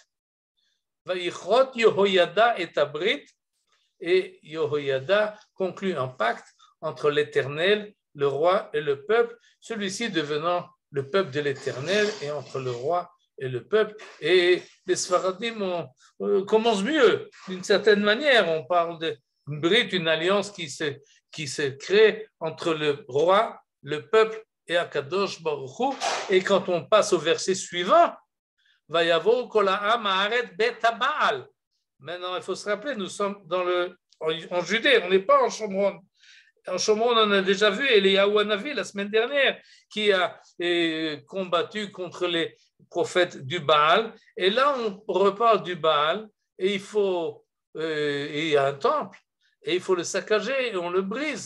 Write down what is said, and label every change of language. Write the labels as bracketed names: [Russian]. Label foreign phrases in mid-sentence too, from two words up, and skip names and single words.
[Hebrew] ויכרות יהוידע את הברית, [French] et Yehoyada conclut un pacte entre l'Éternel, le roi et le peuple, celui-ci devenant le peuple de l'Éternel et entre le roi et le peuple. Et les Sfaradim commencent mieux, d'une certaine manière. On parle de Brit, une alliance qui se crée entre le roi, le peuple et [Hebrew] הקדוש ברוך הוא. [French] Et quand on passe au verset suivant, [Hebrew] ויבאו כל עם הארץ בית הבעל. [French] Maintenant, il faut se rappeler, nous sommes en Judée, on n'est pas en Shomron. En Shomron, on a déjà vu Eliyahu Hanavi la semaine dernière qui a combattu contre les prophètes du Baal. Et là, on reparle du Baal et il y a un temple et il faut le saccager et on le brise.